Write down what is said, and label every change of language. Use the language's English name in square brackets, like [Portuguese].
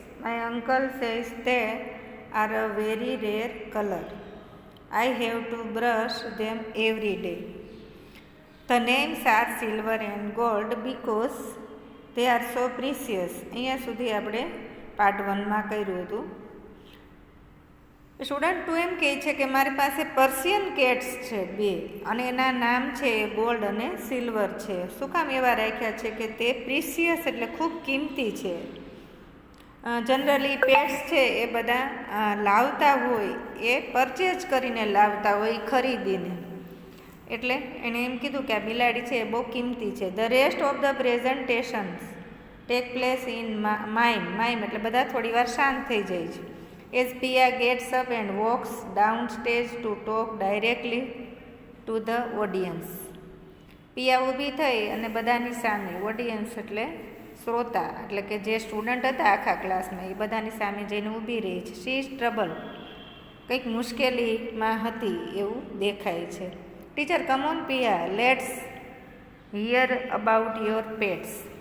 [English] My uncle says they are a very rare color. I have to brush them every day. The names are silver and gold because they are so precious. [Gujarati] અહીંયા સુધી આપણે part 1માં કર્યું હતું. Student 2 એમ કહે છે કે મારી પાસે પર્શિયન કેટ્સ છે બે અને એના નામ છે ગોલ્ડ અને સિલ્વર છે. શું કામ એવા રાખ્યા છે કે તે પ્રિસિયસ એટલે ખૂબ કિંમતી છે. જનરલી પેટ્સ છે એ બધા લાવતા હોય એ પરચેજ કરીને લાવતા હોય ખરીદીને, એટલે એણે એમ કીધું કે આ બિલાડી છે એ બહુ કિંમતી છે. The rest of the presentations take place in mime એટલે બધા થોડી વાર શાંત થઈ જાય છે. As Pia gets up and walks downstage to talk directly to the audience. પિયા ઊભી થઈ અને બધાની સામે, ઓડિયન્સ એટલે શ્રોતા, એટલે કે જે સ્ટુડન્ટ હતા આખા ક્લાસમાં એ બધાની સામે જઈને ઊભી રહી છે. [English] she is trouble, [Gujarati] કંઈક મુશ્કેલીમાં હતી એવું દેખાય છે. [English] Teacher come on Piya, let's hear about your pets.